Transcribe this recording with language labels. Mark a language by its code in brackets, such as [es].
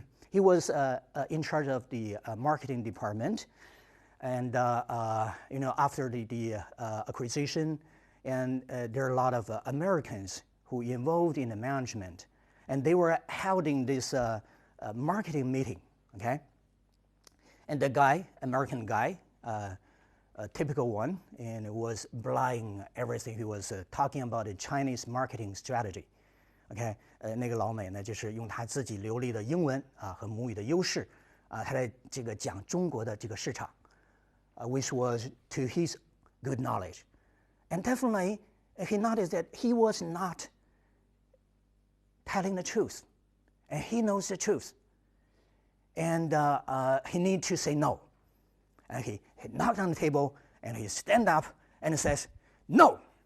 [en] He was in charge of the marketing department, and after the acquisition, and there are a lot of Americans who involved in the management, and they were holding this marketing meeting. Okay, and the guy, American guy, a typical one, and was blind everything. He was talking about the Chinese marketing strategy. [zh] OK， 那个老美呢，就是用他自己流利的英文和母语的优势他在这个讲中国的这个市场 [en] which was to his good knowledge. And definitely, he noticed that he was not telling the truth. And he knows the truth. And he needs to say no. And he knocked on the table, and he stand up and says, no.